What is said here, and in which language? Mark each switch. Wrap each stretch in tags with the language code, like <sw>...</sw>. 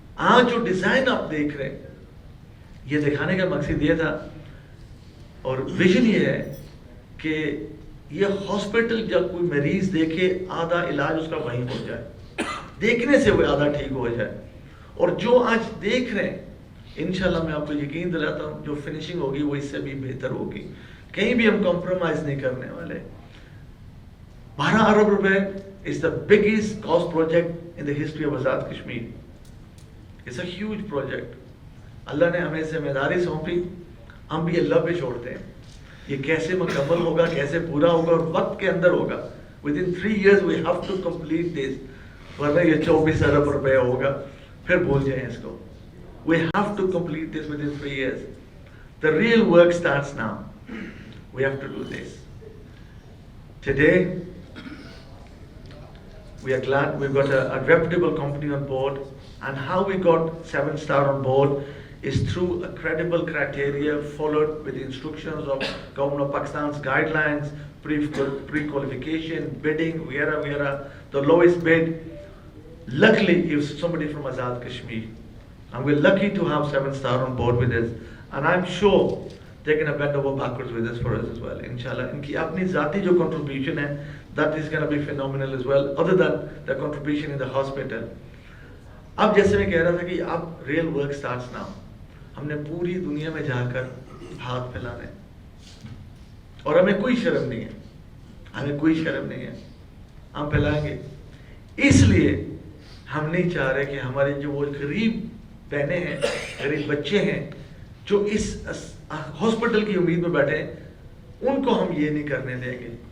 <ur>آج جو ڈیزائن آپ دیکھ رہے ہیں یہ دکھانے کا مقصد یہ تھا اور ویژن یہ ہے کہ یہ ہاسپٹل جب کوئی مریض دیکھے آدھا علاج اس کا وہیں ہو جائے، دیکھنے سے وہ آدھا ٹھیک ہو جائے. اور جو آج دیکھ رہے ہیں انشاءاللہ میں آپ کو یقین دلاتا ہوں جو فنیشنگ ہوگی وہ اس سے بھی بہتر ہوگی. کہیں بھی ہم کمپرومائز نہیں کرنے والے. 12 ارب روپے</ur> <en>is the biggest cost project in the history of Azad Kashmir. It's a huge project.</en> <ur>اللہ نے ہمیں ذمہ داری سونپی، ہم بھی اللہ پہ چھوڑتے ہیں. یہ کیسے مکمل ہوگا، کیسے پورا ہوگا اور وقت کے اندر ہوگا.</ur> <en>Within 3 years we have to complete this.</en> <ur>ورنہ یہ 24 ارب روپے ہوگا، پھر بھول جائیں اس کو.</ur> <en>We have to complete this within 3 years. The real work starts now. We have to do this. Today, we are glad we've got a reputable company on board, and how we got 7-star on board is through a credible criteria followed with the instructions of Government of Pakistan's guidelines, pre-qualification, bidding, whatever, the lowest bid. Luckily, is somebody from Azad Kashmir. And we're lucky to have 7-star on board with us. And I'm sure they're going to bend over backwards with us for us as well, inshallah.</en> <ur>Inki apni zati jo contribution hai,</ur> <en>that is going to be phenomenal as well, other than the contribution in the hospital.</en> <ur>اب جیسے میں کہہ رہا تھا کہ اب</ur> <en>Real work starts now.</en> <ur>ہم نے پوری دنیا میں جا کر ہاتھ پھیلانے اور ہمیں کوئی شرم نہیں ہے، ہمیں کوئی شرم نہیں ہے، ہم پھیلائیں گے. اس لیے ہم نہیں چاہ رہے کہ ہمارے جو وہ غریب بہنیں ہیں، غریب بچے ہیں جو اس ہاسپٹل کی امید میں بیٹھے ہیں، ان کو ہم یہ نہیں کرنے دیں گے.</ur>